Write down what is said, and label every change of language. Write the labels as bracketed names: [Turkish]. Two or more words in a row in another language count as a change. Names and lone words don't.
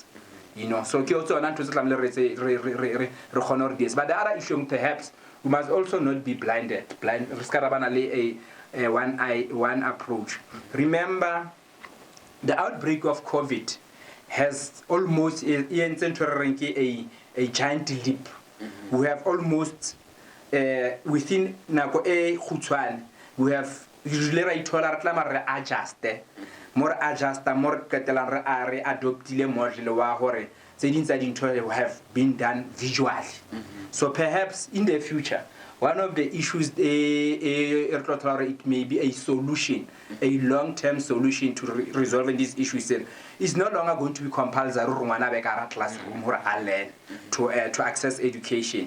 [English] So but the other issue perhaps we must also not be blinded. One approach. Remember, the outbreak of COVID has almost a giant leap. We have almost within [Southern Sotho] nako e khutshwane, [English] we have usually more [Southern Sotho] ketelang re adoptile model wa hore tse ding tsa dintho [English] have been done visually. So perhaps in the future, one of the issues, it may be a solution, a long-term solution to resolving these issues. It's no longer going to be compulsory classroom to access education.